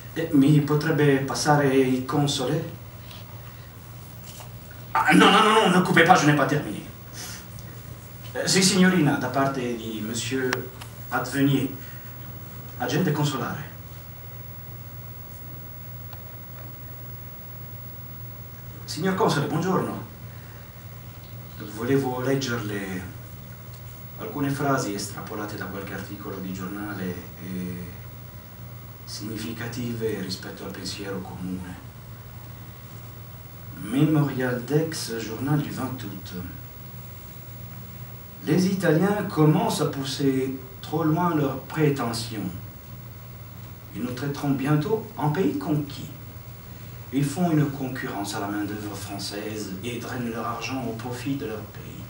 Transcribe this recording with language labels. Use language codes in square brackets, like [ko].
[it] Mi potrebbe passare il console? [fr] Ah, no, ne coupez pas, je n'ai pas terminé. [it] Sì, signorina, da parte di Monsieur Advenier, agente consolare. Signor console, buongiorno. Volevo leggerle alcune frasi estrapolate da qualche articolo di giornale e significative rispetto al pensiero comune. [fr] Mémorial d'Aix, journal du 20 août. Les Italiens commencent à pousser trop loin leurs prétentions. Ils nous traiteront bientôt en pays conquis. Ils font une concurrence à la main-d'œuvre française et drainent leur argent au profit de leur pays.